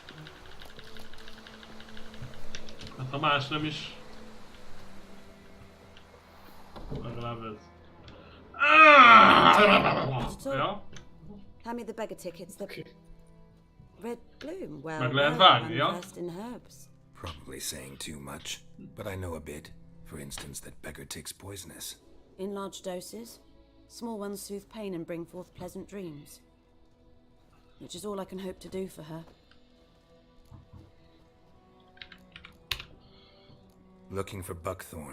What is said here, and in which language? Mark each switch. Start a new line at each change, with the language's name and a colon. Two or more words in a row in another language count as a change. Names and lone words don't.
Hungarian: Hát ha más nem is... Legalább ez. Ja?
English: Hand me the beggar tickets. The red bloom. Well,
Hungarian: Meg lehet vágni, ja?
English: versed in herbs. Probably saying too much, but I know a bit. For instance, that beggar tick's poisonous. In large doses. Small ones soothe pain and bring forth pleasant dreams. Which is all I can hope to do for her. Looking for buckthorn.